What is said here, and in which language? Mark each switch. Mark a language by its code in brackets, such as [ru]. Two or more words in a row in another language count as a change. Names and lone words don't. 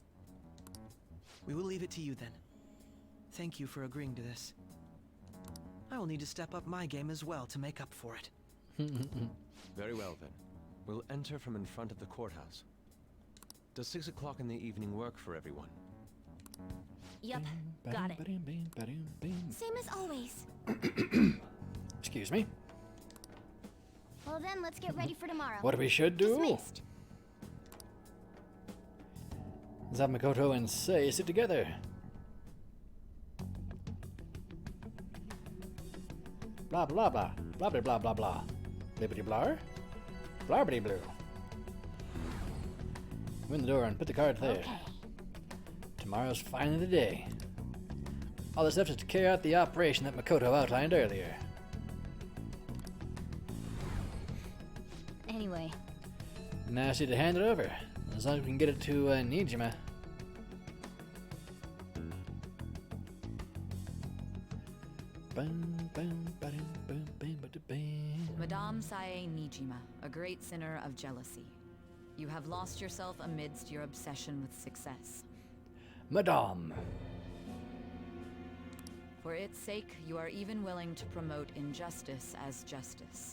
[en] We will leave it to you then. Thank you for agreeing to this. I will need to step up my game as well to make up for it. Very well then. We'll enter from in front of the courthouse. Does 6 o'clock in the evening work for everyone? Yep, got it. Ba-dam, bam, ba-dam, bam. Same as always. Excuse me. Well then, let's get ready for tomorrow. What we should do Dismissed. is have Makoto and Sei sit together. Blah blah blah. Blah blah blah blah blah. Blibbity blar. Blarbity blue. Win the door and put the card there. Okay. Tomorrow's finally the day. All that's left is to carry out the operation that Makoto outlined earlier. Anyway, Now I just need to hand it over. As long as we can get it to Nijima. Bum, bum, ba-dum, bum, bam, ba-da-bam. Madame Sae Nijima, a great sinner of jealousy. You have lost yourself amidst your obsession with success. Madame. For its sake, you are even willing to promote injustice as justice.